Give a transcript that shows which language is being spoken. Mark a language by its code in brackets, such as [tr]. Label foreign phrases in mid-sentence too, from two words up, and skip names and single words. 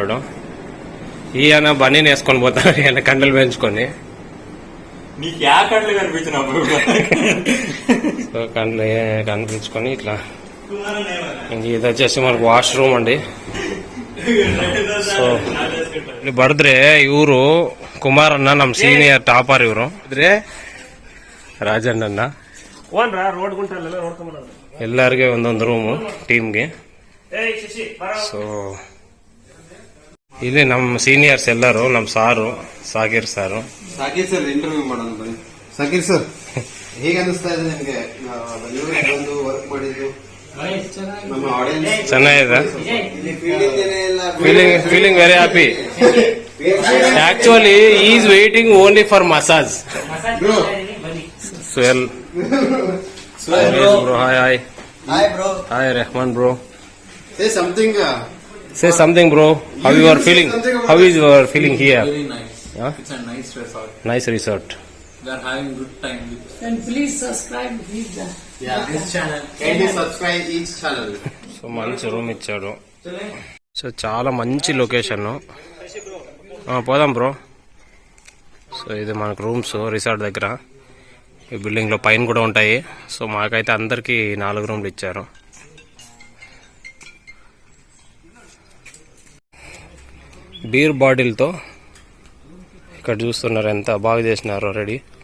[te] వీడు ఈయన బనీని వేసుకొని పోతాడు, ఈయన కండలు పెంచుకొని. సో కండ్లు కనిపించుకొని ఇట్లా. ఇది వచ్చేసి మనకు వాష్రూమ్ అండి. [kn] సో ಬರ್ದ್ರೆ ಇವರು ಕುಮಾರ್ ಅಣ್ಣ, ನಮ್ ಸೀನಿಯರ್ ಟಾಪರ್ ಇವರು. ರಾಜಣ್ಣನ ಎಲ್ಲರಿಗೆ ಒಂದೊಂದು ರೂಮು ಟೀಮ್ಗೆ. ಸೊ ಇಲ್ಲಿ ನಮ್ಮ ಸೀನಿಯರ್ಸ್ ಎಲ್ಲರೂ, ನಮ್ಮ ಸಾರು ಸಾಗೀರ್ ಸಾರು. ಸಾಗೀರ್ ಸರ್ ಇಂಟರ್ವ್ಯೂ ಮಾಡೋಣ ಬನ್ನಿ. ಸಾಗೀರ್ ಸರ್, ಹೇಗೆ ಅನಿಸ್ತಾ ಇದೆ ನಿಮ್ಗೆ ಬಂದು ವರ್ಕ್ ಮಾಡಿದ್ದು? [en] ಚೆನ್ನಾಗಿದೆ. feeling very happy. actually is waiting only for massage. ಸುಹೇಲ್ bro, hi bro. Hi Rahman bro. Say something bro. How you are feeling? How is your feeling here? Very nice. It's a nice resort. Nice resort. We are having good time. And please subscribe this channel. Can you subscribe each channel? [te] సో మంచి రూమ్ ఇచ్చాడు. సో చాలా మంచి లొకేషన్. పోదాం బ్రో. సో ఇది మనకు రూమ్స్ రిసార్ట్ దగ్గర. ఈ బిల్డింగ్ లో పైన కూడా ఉంటాయి. సో మాకైతే అందరికి 4 రూమ్లు ఇచ్చారు. బీర్ బాటిల్తో ఇక్కడ చూస్తున్నారు ఎంత బాగా చేసినారో రెడీ.